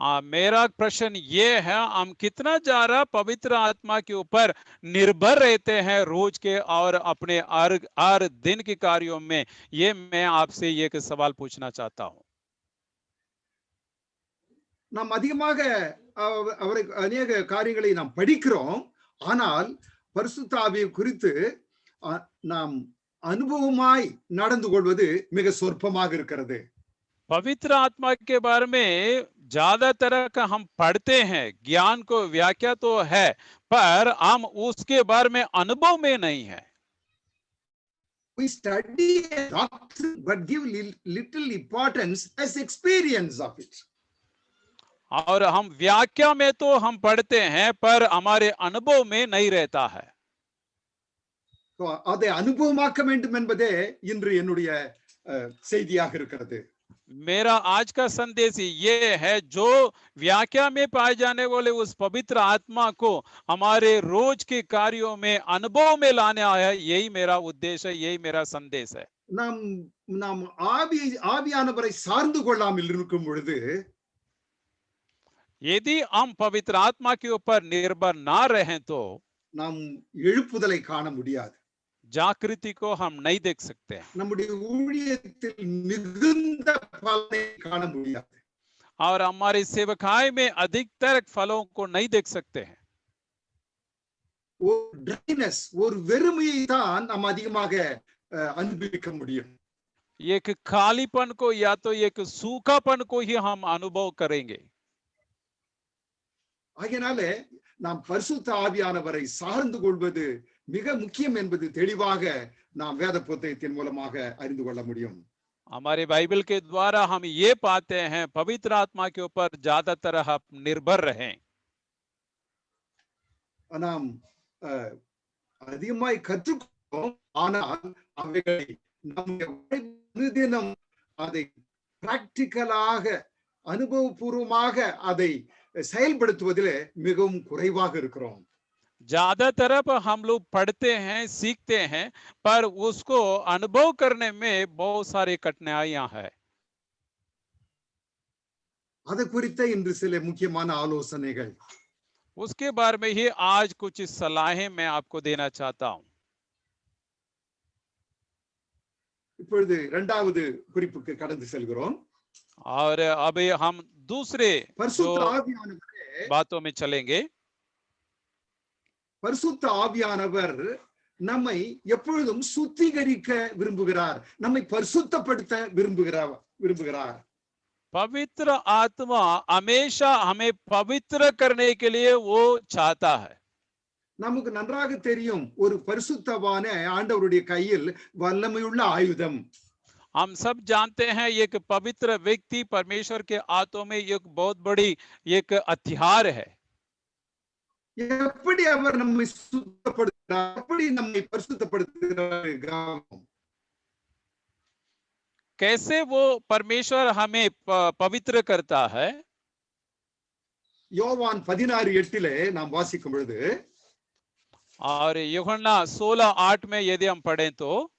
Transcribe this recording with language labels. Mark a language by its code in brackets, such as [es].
[hi] मेरा प्रश्न ये है, हम कितना ज्यादा पवित्र आत्मा के ऊपर निर्भर रहते हैं रोज के और अपने हर दिन के कार्यों में, ये मैं आपसे एक सवाल पूछना चाहता हूं। [ta] நாம் அதிகமாக அவரை அநேக காரியங்களை நாம் படிக்கிறோம், ஆனால் பரிசுத்த ஆவியை குறித்து நாம் அனுபவமாய் நடந்து கொள்வது மிக சொற்பமாக இருக்கிறது. [hi] पवित्र आत्मा के बारे में ज्यादातर का हम पढ़ते हैं, ज्ञान को व्याख्या तो है, पर हम उसके बारे में अनुभव में नहीं है। [en] We study doctrine but give little importance as experience of it. [hi] और हम व्याख्या में तो हम पढ़ते हैं, पर हमारे अनुभव में नहीं रहता है। [ta] அதை அனுபவமாக்க வேண்டும் என்பதே இன்று என்னுடைய செய்தியாக இருக்கிறது. [hi] मेरा आज का संदेश ये है, जो व्याख्या में पाए जाने वाले उस पवित्र आत्मा को हमारे रोज के कार्यों में अनुभव में लाने आया, यही मेरा उद्देश्य है, यही मेरा संदेश है। [ta] நாம் ஆவியானவரை சார்ந்து கொள்ளாமல் இருக்கும் பொழுது, [hi] यदि हम पवित्र आत्मा के ऊपर निर्भर ना रहें तो [ta] நாம் எழுப்புதலை காண முடியாது, [hi] जागृति को हम नहीं देख सकते हैं, [ta] நம்முடைய ஊழியத்தில் மிகுந்த பலனை காண முடியாது, [hi] और हमारी सेवकाई में अधिकतर फलों को नहीं देख सकते हैं। [ta] ஒரு ட்ரைனஸ், ஒரு வெறுமையை தான் நாம் அதிகமாக அனுபவிக்க முடியும். [hi] एक खालीपन को या तो एक सूखापन को ही हम अनुभव करेंगे। [ta] ஆகையினாலே நாம் பரிசுத்த ஆவியானவரை சார்ந்து கொள்வது மிக முக்கியம் என்பது தெளிவாக நாம் வேத புத்தகத்தின் மூலமாக அறிந்து கொள்ள முடியும். [hi] हमारे बाइबल के द्वारा हम ये पाते हैं, पवित्र आत्मा के ऊपर ज्यादातर हम निर्भर रहें। [ta] நாம் அதிகமாய் கற்றுக்கொள்வோம், ஆனால் அவைகளை நம்முடைய தினம் அதை பிராக்டிக்கலாக அனுபவபூர்வமாக அதை செயல்படுத்துவதிலே மிகவும் குறைவாக இருக்கிறோம். [hi] ज्यादातर हम लोग पढ़ते हैं, सीखते हैं, पर उसको अनुभव करने में बहुत सारी कठिनाइयां है। [ta] அது குறித்த இன்று சில முக்கியமான ஆலோசனைகள், [hi] उसके बारे में ही आज कुछ सलाहें मैं आपको देना चाहता हूं। [ta] இப்பொழுது இரண்டாவது குறிப்புக்கு கடந்து செல்கிறோம். [hi] और अभी हम दूसरे [ta] பரிசுத்த ஆவியானவரே, [hi] बातों में चलेंगे। [ta] பரிசுத்த ஆவியானவர் நம்மை எப்பொழுதும் சுத்திகரிக்க விரும்புகிறார், நம்மை பரிசுத்தப்படுத்த விரும்புகிறார். [hi] पवित्र आत्मा हमेशा हमें पवित्र करने के लिए वो चाहता है। [ta] நமக்கு நன்றாக தெரியும், ஒரு பரிசுத்தவான ஆண்டவருடைய கையில் வல்லமையுள்ள ஆயுதம். [hi] हम सब जानते हैं, एक पवित्र व्यक्ति परमेश्वर के हाथों में एक बहुत बड़ी एक हथियार है। [ta] எப்படி அவர் நம்மை சுத்தப்படுத்துகிறார், எப்படி நம்மை பரிசுத்தப்படுத்துகிறார், [hi] कैसे वो परमेश्वर हमें पवित्र करता है। [ta] யோவான் 16:8 நாம் வாசிக்கும் பொழுது, [hi] और यूहन्ना 16:8 में यदि हम पढ़ें तो,